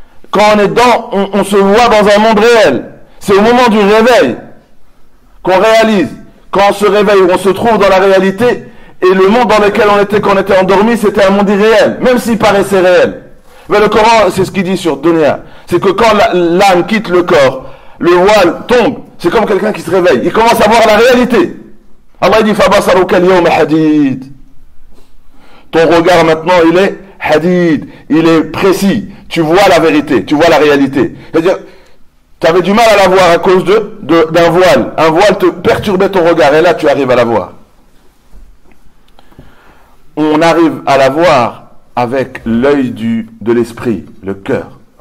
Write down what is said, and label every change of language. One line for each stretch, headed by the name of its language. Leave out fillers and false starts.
French: Quand on est dedans, on se voit dans un monde réel. C'est au moment du réveil qu'on réalise, quand on se réveille, on se trouve dans la réalité, et le monde dans lequel quand on était endormi, c'était un monde irréel, même s'il paraissait réel. Mais le Coran, c'est ce qu'il dit sur Dunya, c'est que quand l'âme quitte le corps, le voile tombe, c'est comme quelqu'un qui se réveille, il commence à voir la réalité. Allah dit:
Arabic: فَبَصَرُكَ الْيَوْمَ حَدِيدٌ.
French: Ton regard maintenant, il est hadid, il est précis, tu vois la vérité, tu vois la réalité. C'est-à-dire, Tu avais du mal à la voir à cause d'un voile. Un voile te perturbait ton regard et là tu arrives à la voir. On arrive à la voir avec l'œil de l'esprit, le cœur.